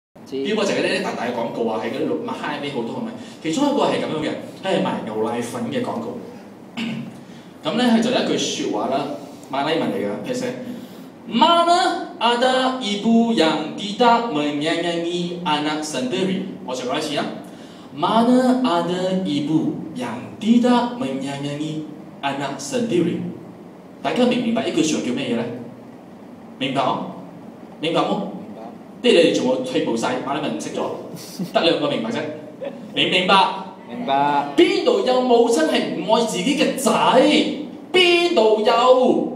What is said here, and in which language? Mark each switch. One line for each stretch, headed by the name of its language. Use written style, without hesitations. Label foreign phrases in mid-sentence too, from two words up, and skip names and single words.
Cantonese: Billboard 就係嗰啲大嘅廣告啊，喺嗰啲麥嗨咩好多係咪？其中一個係咁樣嘅，係賣牛奶粉嘅廣告。咁咧佢就有一句説話啦，馬來文嚟嘅，佢寫 ：
Malay: Mana ada ibu yang tidak menyayangi anak sendiri。
Cantonese: 我再講一次啊 ，
Malay: Mana ada ibu yang tidak menyayangi anak sendiri。
Cantonese: 大家明唔明白呢句説話叫咩嘢咧？明白哦？明白冇？即係你哋仲冇退步晒，馬來文唔識咗，得兩個明白啫。明唔明白？明白。邊度有母親係唔愛自己嘅仔？邊度有？